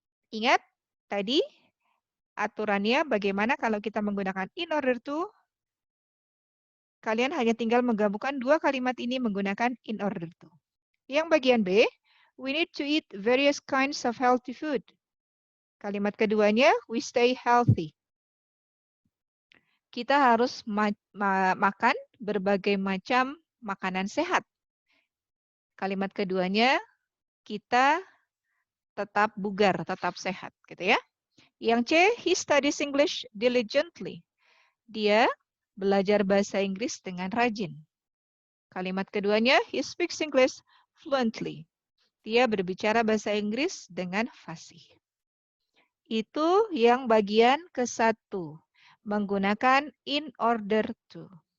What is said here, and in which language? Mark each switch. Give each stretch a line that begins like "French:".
Indonesian: Ingat tadi aturannya bagaimana kalau kita menggunakan in order to. Kalian hanya tinggal menggabungkan dua kalimat ini menggunakan in order to. Yang bagian B,
English: we need to eat various kinds of healthy food.
Indonesian: Kalimat keduanya,
English: we stay healthy.
Indonesian: Kita harus makan berbagai macam makanan sehat. Kalimat keduanya, kita tetap bugar, tetap sehat, gitu ya. Yang C,
English: he studies English diligently.
Indonesian: Dia belajar bahasa Inggris dengan rajin. Kalimat keduanya,
English: he speaks English fluently.
Indonesian: Dia berbicara bahasa Inggris dengan fasih. Itu yang bagian ke-1, menggunakan in order to.